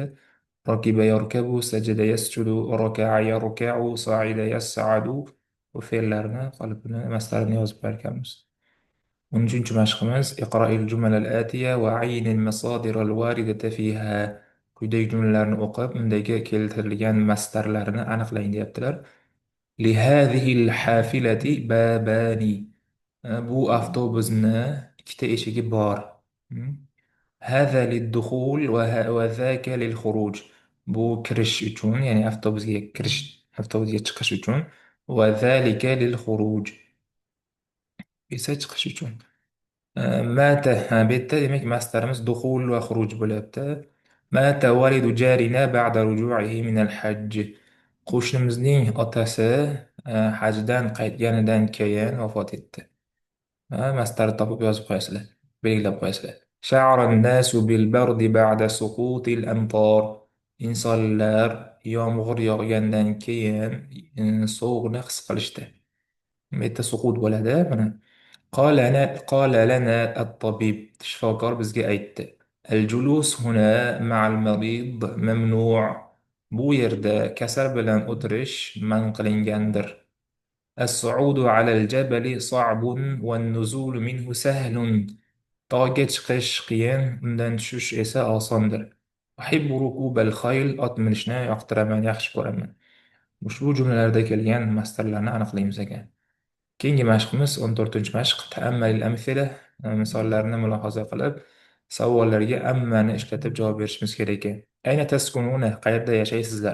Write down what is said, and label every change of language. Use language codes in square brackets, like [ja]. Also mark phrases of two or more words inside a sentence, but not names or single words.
[ar] ركب يركب، سجد يسجد، ركع يركع، صعد يصعد. [uz] Bu fe'llarni qolipini mastarni yozib berganmiz. 13-chi mashqimiz [ar] اقرأ الجمل الآتية وعيّن المصادر الواردة فيها. [uz] Quyidagi jumlalarni o'qib, undagi keltirilgan mastarlarni aniqlang deyaptilar. [ar] لهذه الحافلة بابان. [uz] Bu avtobusni ikkita eshigi bor. [ar] هذا للدخول وذاك للخروج. [uz] Bu kirish uchun, ya'ni avtobusga chiqish uchun. [ar] وذلك للخروج [uz] esa chiqish uchun. مات bu yerda demak mastarimiz duxul va xuruj bo'lyapti. [ar] مات والد جارنا بعد رجوعه من الحج. [uz] Qo'shnimizning otasi hajdan qaytganidan keyin vafot etdi. Mastarni topib yozib qo'yasizlar, belgilab qo'yasizlar. [ar] شعر الناس بالبرد بعد سقوط الأمطار. [uz] Insonlar yomg'ir yog'gandan keyin sovuqni his qilishdi. Bu yerda suqut bo'ladi. Mana [ar] قال لنا الطبيب. [uz] shifokor bizga aytdi. [ar] الجلوس هنا مع المريض ممنوع. [uz] Bu yerda kasal bilan o'tirish man qilingandir. [ar] الصعود على الجبل صعب والنزول منه سهل. [uz] Tog'ga chiqish qiyin, undan tushish esa osondir. [ar] أحب ركوب الخيل. [uz] Ot minishni yoqtiraman, yaxshi ko'raman. Ushbu jumlalarda kelgan mastarlarni aniqlaymiz ekan. Keyingi mashqimiz 14-chi mashq. [ar] تأمّل الأمثلة. [uz] Misollarni mulohaza qilib, savollarga ammani ishlatib javob berishimiz kerak ekan. [ar] أين تسكنون? [uz] Qayerda yashaysizlar?